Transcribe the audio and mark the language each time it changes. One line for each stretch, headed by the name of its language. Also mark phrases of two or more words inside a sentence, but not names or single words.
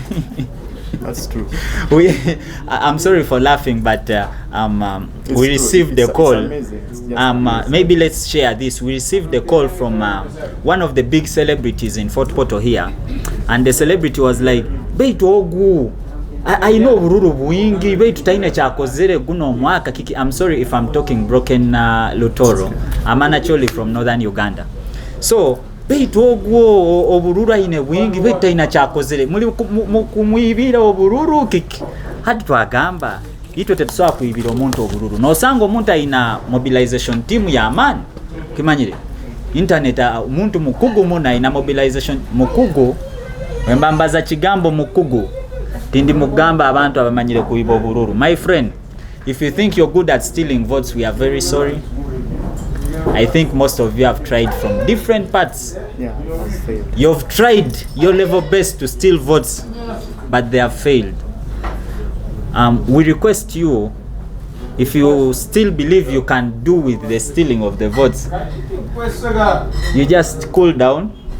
English: That's true. I'm sorry for laughing, but we received the call. Maybe let's share this. We received the call from one of the big celebrities in Fort Portal here, and the celebrity was like,
Tooro: "Beitu ogu,
English: I know
Tooro: bururu buingi, beitu taina chakozere guno mwaka kiki."
English: I'm sorry if I'm talking broken Lutoro. I'm actually from northern Uganda.
Tooro: So beitu ogu obururu ine bwingi, beitu taina chakozere muli kumwibira obururu kiki. Hadi twagamba itwe tetusobola kuibira omuntu obururu nosanga omuntu ina mobilization team ya amani. Kimanyire internet omuntu mukugu muna ina mobilization mukugu, wembambaza kigambo mukugu tindi mugamba abantu abamanyire kuiba obururu.
English: My friend, if you think you're good at stealing votes, we are very sorry. I think most of you have tried from different parts. Yeah, that's failed. You've tried your level best to steal votes, but they have failed. We request you, if you still believe you can do with the stealing of the votes, you just cool down.